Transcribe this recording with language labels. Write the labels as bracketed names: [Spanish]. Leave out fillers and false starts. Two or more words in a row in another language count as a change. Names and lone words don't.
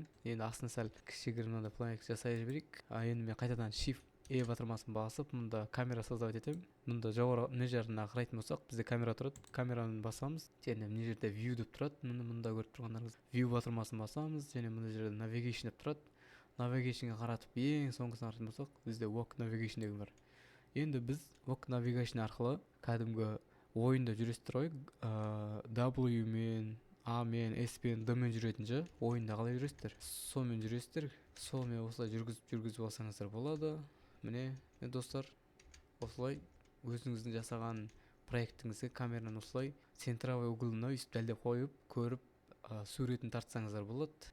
[Kazakh] Енді астына сәл кішігірім планет жасай жіберейік. Енді мен қайтадан Shift E батырмасын басып, мұнда камера создавать етемін. Мұнда жоғары мына жағына қарайтын болсақ, бізде камера тұрады. Камераны басамыз. Және мына жерде view деп тұрады. Мұнда көріп тұрғандарыңыз. View батырмасын басамыз және мына жерде navigation деп тұрады. Navigationға қаратып ең соңғысын қарайтын болсақ, бізде [English] walk navigation [Kazakh] деген бар. Енді біз [English] walk navigation [Kazakh] арқылы кәдімгі ойында жүресіздер ғой, W мен A мен S пен D мен жүретінше ойында қалай жүресіздер? Сонымен жүресіздер. Сонымен осылай жүргізіп алсаңыздар болады. Міне достар, осылай өзіңіздің жасаған проектіңізге камераны осылай [Russian] центровой углына [Kazakh] өйстіп дәлдеп қойып, көріп, суретін тартсаңыздар болады.